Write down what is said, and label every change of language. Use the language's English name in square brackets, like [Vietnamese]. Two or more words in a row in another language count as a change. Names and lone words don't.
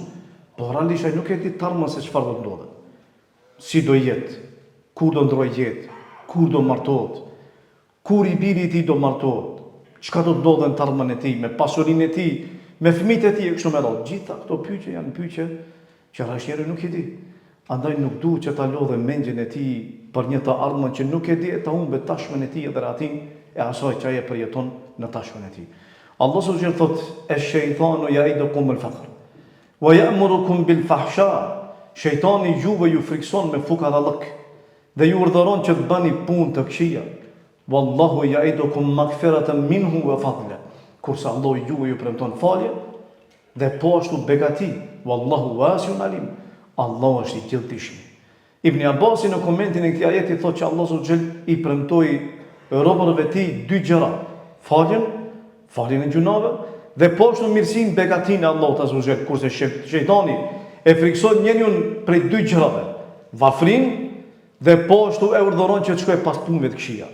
[Albanian] Po realisht ai nuk e di të ardhmen se çfarë do të ndodhë. Si do jetë, kur do ndrojë jetë, kur do martohet, kur I biri I tij do martohet, çka do të ndodhë në të ardhmen e tij, me pasurinë e tij, me fëmijët e tij e kështu me radhë. Gjitha këto pyetje janë pyetje që rrashëri nuk I di. Andaj nuk duhet që ta lodhe mendjen e tij për një të ardhmen që nuk e di, ta humbë tashmen e tij edhe ratin e asaj që ai e përjeton në tashmen e tij. Allah [Arabic] سبحانه وتعالى [Albanian] thotë: [Arabic] "الشيطان يعدكم الفقر ويأمركم بالفحشاء." [Albanian] Shejtani juve ju frikson me fukadallëk dhe ju urdhëron që të bëni punë të këqija. [Arabic] والله يعدكم مغفرة منه وفضلا. [Albanian] Kurse Allah ju premton falje dhe po ashtu begati. [Arabic] والله واسع عليم. [Albanian] Allah është I gjithdijshëm. Ibn Abbasi në komentin e këtij ajeti thotë që Allah [Arabic] سبحانه وتعالى [Albanian] I premtoi robërve të tij dy gjëra: faljen e gjunave dhe po ashtu mirësinë, begatinë e Allahut [Arabic] عز وجل. [Albanian] Kurse shejtani e frikson njeriu prej dy gjërave: varfërinë dhe po ashtu e urdhëron që të shkojë pas punëve të këqija.